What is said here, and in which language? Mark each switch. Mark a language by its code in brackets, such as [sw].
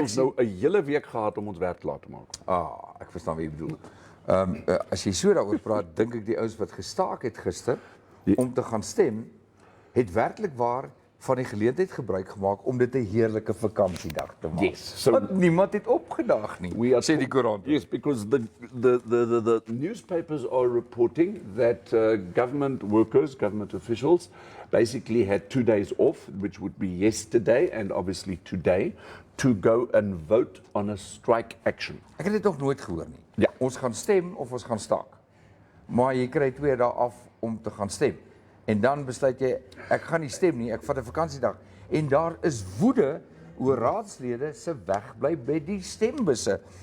[af] ons nou 'n hele week gehad om ons werk klaar te maak. ek verstaan wat jy bedoel. As jy so daaroor praat, dink ek die ouens wat gestaak het gister om te gaan stem, het werklik waar van die geleentheid gebruik gemaak om dit 'n heerlike vakansiedag te maak. [en] Yes. So [af] Want niemand het opgedaag nie. Sê die koerant. [en] Yes, because the newspapers are reporting that government workers, government officials, basically had 2 days off, which would be yesterday and obviously today, to go and vote on a strike action. [af] Ek het dit nog nooit gehoor nie. Ja. Ons gaan stem of ons gaan staak. Maar jy kry 2 dae af om te gaan stem. En dan besluit jy, ek gaan nie stem nie, ek vat 'n vakansiedag. En daar is woede oor raadslede se wegbly by die stembusse.